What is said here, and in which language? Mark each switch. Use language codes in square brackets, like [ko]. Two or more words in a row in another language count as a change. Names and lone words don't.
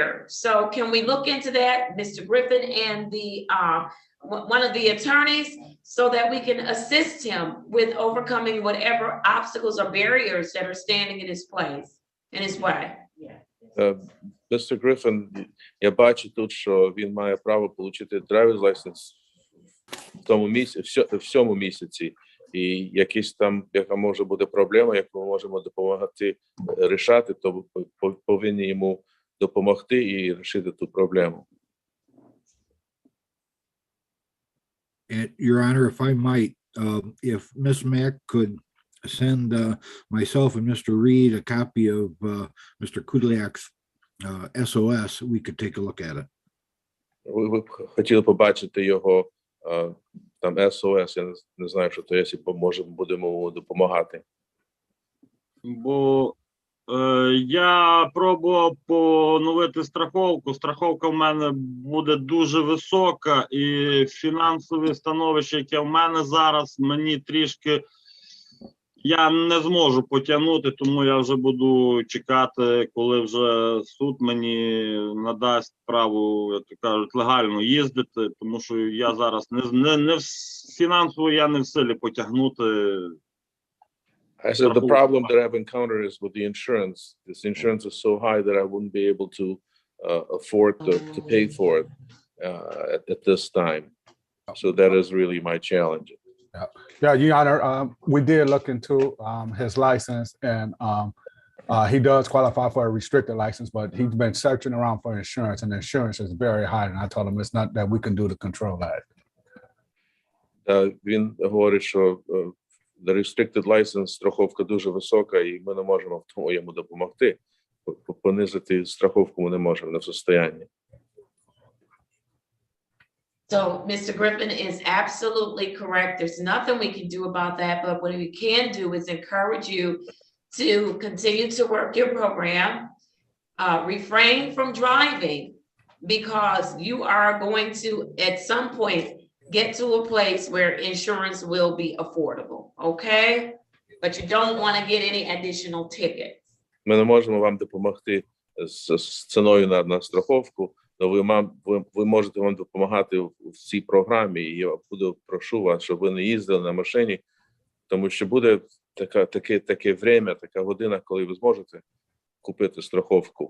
[en] So can we look into that, Mr. Griffin and one of the attorneys, so that we can assist him with overcoming whatever obstacles or barriers that are standing in his way? Mr. Griffin, [uk] я бачу тут, що він має право отримати [en] driver's license [uk] в цьому місяці. І якісь там, яка може бути проблема, яку ми можемо допомагати рішати, то повинні йому допомогти і рішити ту проблему. [en] And Your Honor, if I might, if Ms. Mack could send myself and Mr. Reed a copy of Mr. Kuliak's SOS, we could take a look at it. [uk] Ви б хотіли побачити його там SOS, я не знаю, що то є, будемо допомагати. Бо я пробував поновити страховку. Страховка в мене буде дуже висока, і фінансове становище, яке в мене зараз, мені трішки, я не зможу потягнути, тому я вже буду чекати, коли вже суд мені надасть право, як то кажуть, легально їздити, тому що я зараз фінансово я не в силі потягнути. [en] I said the problem that I've encountered is with the insurance. This insurance is so high that I wouldn't be able to afford to pay for it at this time. So that is really my challenge. Yeah, Your Honor, we did look into his license, and he does qualify for a restricted license, but he's been searching around for insurance, and the insurance is very high. And I told him it's not that we can do to control that. [uk] Він говорить, що [en] the restricted license [uk] страховка дуже висока, і ми не можемо в тому йому допомогти. Понизити страховку ми не можемо, не в состоянні. [en] So Mr. Griffin is absolutely correct. There's nothing we can do about that, but what we can do is encourage you to continue to work your program, refrain from driving, because you are going to, at some point, get to a place where insurance will be affordable, okay? But you don't want to get any additional tickets. [uk] Ми не можемо вам допомогти з ціною на страховку, але ви можете вам допомагати в цій програмі. І я прошу вас, щоб ви не їздили на машині, тому що буде таке время, така година, коли ви зможете купити страховку.